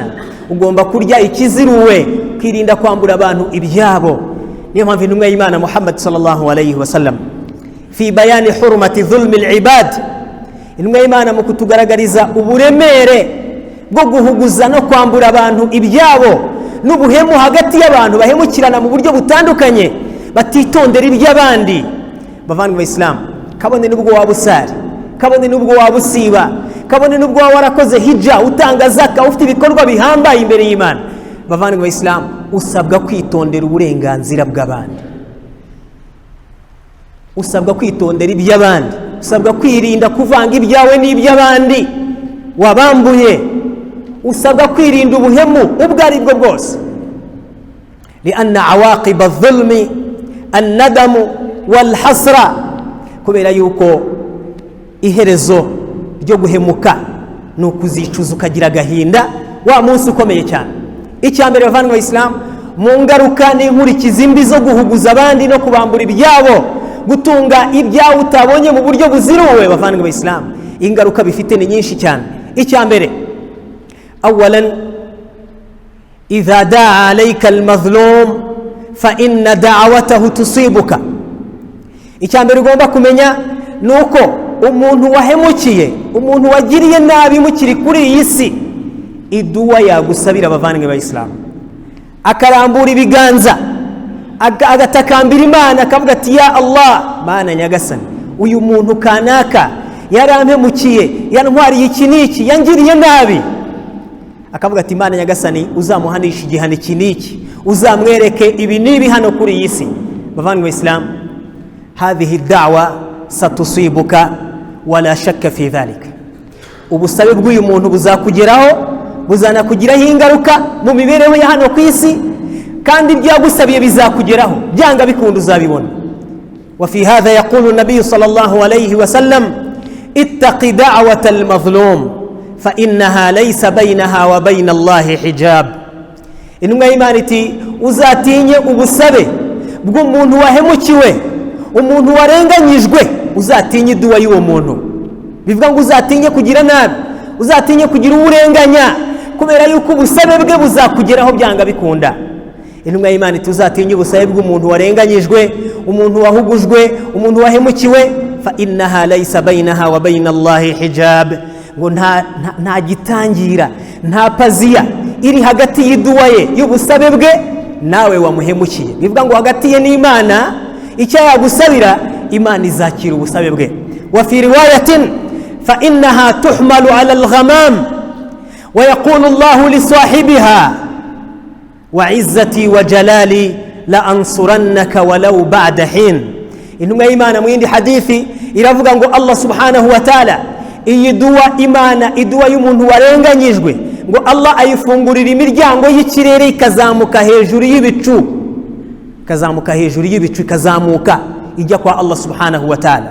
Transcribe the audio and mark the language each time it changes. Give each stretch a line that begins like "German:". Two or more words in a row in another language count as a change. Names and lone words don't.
Kinyarwanda: Ugomba kurya ikiziruwe, kwirinda kwambura abantu ibyabo. niyo mpamvu intumwa y'Imana
Arabic: Muhammad صلى الله عليه وسلم في بيان حرمة ظلم العباد,
Kinyarwanda: intumwa y'Imana mu kutugaragariza uburemere bwo guhuguza no kwambura abantu ibyabo n'ubuhemu hagati y'abantu bahemukirana mu buryo butandukanye, batitondera iby'abandi. bavandimwe b'Islam, kabone nubwo waba usari, kabone nubwo waba usiba, kabone nubwo waba warakoze hijja, utanga zaka, ufite ibikorwa bihambaye imbere y'Imana, bavandimwe b'Islam, usabwa kwitondera uburenganzira bw'abandi, usabwa kwitondera iby'abandi, usabwa kwirinda kuvanga ibyawe n'iby'abandi wabambuye, usabwa kwirinda ubuhemu ubwo ari bwo bwose.
Arabic: لأن عواقب الظلم الندم والحسرة,
Kinyarwanda: kubera yuko iherezo ryo guhemuka ni ukuzicuza ukagira agahinda wa munsi ukomeye cyane. icyambere bavandimwe b'Islam, mu ngaruka n'inkurikizi mbi zo guhuguza abandi no kubambura ibyabo, gutunga ibyawe utabonye mu buryo buziruwe, bavandimwe b'Islam, ingaruka bifite ni nyinshi cyane. icyambere,
Arabic: أولا إذا دعا عليك المظلوم فإن دعوته تصيبك.
Kinyarwanda: icyambere ugomba kumenya nuko umuntu wahemukiye, umuntu wagiriye nabi mukiri kuri iyi si, iduwa yagusabira abavandimwe b'Islam, akarambura ibiganza agatakambira Imana akavuga ati
Arabic: يا الله,
Kinyarwanda: Mana nyagasani, uyu muntu kanaka yarampemukiye, yantwariye iki n'iki, yangiriye nabi, akavuga ati Imana nyagasani uzamuhanisha igihano iki n'iki, uzamwereke ibi n'ibi hano kuri iyi si. bavandimwe b'Islam,
Arabic: هذه دعوة ستصيبك ولا شك في ذلك,
Kinyarwanda: ubusabe bw'uyu muntu buzakugeraho, buzanakugiraho ingaruka mu mibereho ya hano ku isi, kandi ibyagusabiye bizakugeraho, byanga bikunda uzabibona.
Arabic: وفي هذا يقول النبي صلى الله عليه وسلم اتق دعوة المظلوم فإنها ليس بينها وبين الله حجاب.
Kinyarwanda: intumwa y'Imana iti uzatinye ubusabe bw'umuntu wahemukiwe, umuntu warenganyijwe, uzatinye iduwa y'uwo muntu. bivuga ngo uzatinye kugira nabi, uzatinye kugira uburenganya, kubera yuko ubusabe bwe buzakugeraho byanga bikunda. intumwa y'Imana iti uzatinye ubusabe bw'umuntu warenganyijwe, umuntu wahugujwe, umuntu wahemukiwe,
Arabic: فإنها ليس بينها وبين الله حجاب,
Kinyarwanda: ngo nta gitangira, nta paziya iri hagati y'iduwa ye y'ubusabe bwe nawe wamuhemukiye. bivuga ngo hagati ye n'Imana icyo yagusabira, Imana izakira ubusabe bwe.
Arabic: وفي رواية فإنها تحمل على الغمام ويقول الله لصاحبها وعزتي وجلالي لأنصرنك ولو بعد حين.
Kinyarwanda: intumwa y'Imana mu yindi hadithi iravuga ngo Allah
Arabic: سبحانه وتعالى,
Kinyarwanda: iyi duwa Imana, iduwa y'umuntu warenganyijwe, ngo Allah ayifungurira imiryango y'ikirere ikazamuka hejuru y'ibicu, ikazamuka hejuru y'ibicu, ikazamuka ijya kwa Allah
Arabic: سبحانه وتعالى.